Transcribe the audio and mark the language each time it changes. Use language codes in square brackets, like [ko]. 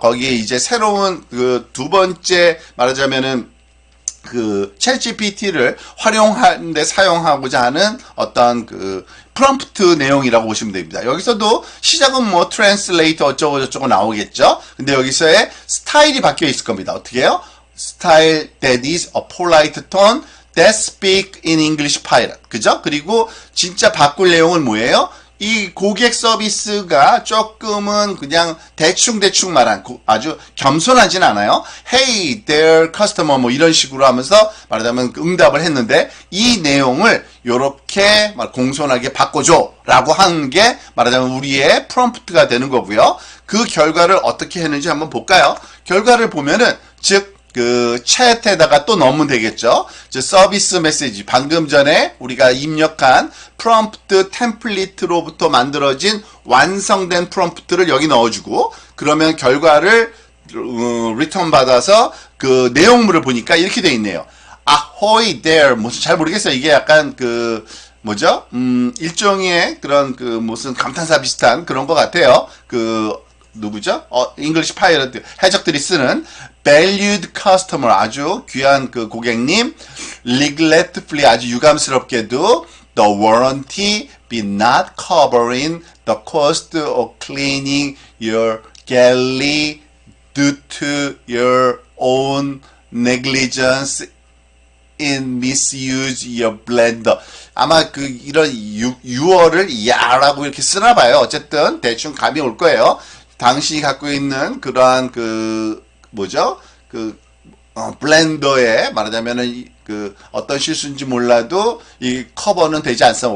[ko] 거기에 이제 새로운 그 두 번째 말하자면은 그 챗GPT를 활용하는데 사용하고자 하는 어떤 그 프롬프트 내용이라고 보시면 됩니다. 여기서도 시작은 뭐 트랜슬레이터 어쩌고 저쩌고 나오겠죠. 근데 여기서의 스타일이 바뀌어 있을 겁니다. 어떻게 해요? [en] Style that is a polite tone that speak in English pirate. [ko] 그죠? 그리고 진짜 바꿀 내용은 뭐예요? 이 고객 서비스가 조금은 그냥 대충 말한 아주 겸손하진 않아요. [en] Hey, there, customer [ko] 뭐 이런 식으로 하면서 말하자면 응답을 했는데 이 내용을 요렇게 공손하게 바꿔줘 라고 하는 게 말하자면 우리의 프롬프트가 되는 거고요. 그 결과를 어떻게 했는지 한번 볼까요? 결과를 보면은 즉 그 챗에다가 또 넣으면 되겠죠. 즉 서비스 메시지 방금 전에 우리가 입력한 프롬프트 템플릿으로부터 만들어진 완성된 프롬프트를 여기 넣어주고 그러면 결과를 리턴 받아서 그 내용물을 보니까 이렇게 돼 있네요. [en] Ahoy there. [ko] 무슨 잘 모르겠어요. 이게 약간 그 뭐죠? 일종의 그런 그 무슨 감탄사 비슷한 그런 것 같아요. 그 누구죠? 잉글리시 파이러트 해적들이 쓰는 [en] valued customer [ko] 아주 귀한 그 고객님 [en] regretfully [ko] 아주 유감스럽게도 [en] the warranty be not covering the cost of cleaning your galley due to your own negligence in misuse your blender. [ko] 아마 그 이런 유어를 야라고 이렇게 쓰나 봐요. 어쨌든 대충 감이 올 거예요. 당신이 갖고 있는 그러한 그 뭐죠? 그 블렌더에 말하자면은 그 어떤 실수인지 몰라도 이 커버는 되지 않습니다.